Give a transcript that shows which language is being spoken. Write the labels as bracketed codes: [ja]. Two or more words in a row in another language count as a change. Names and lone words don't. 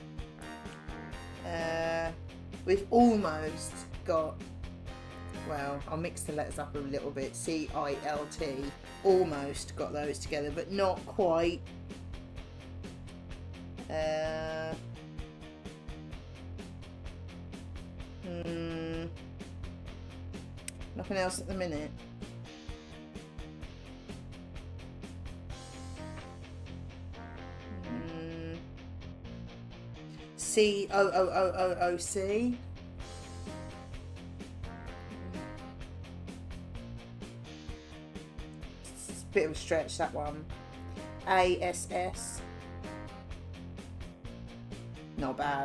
[en] We've almost got, well, I'll mix the letters up a little bit, C-I-L-T, almost got those together, but not quite. Nothing else at the minute. C-O-O-O-O-O-C. It's a bit of a stretch, that one. A-S-S. Not bad.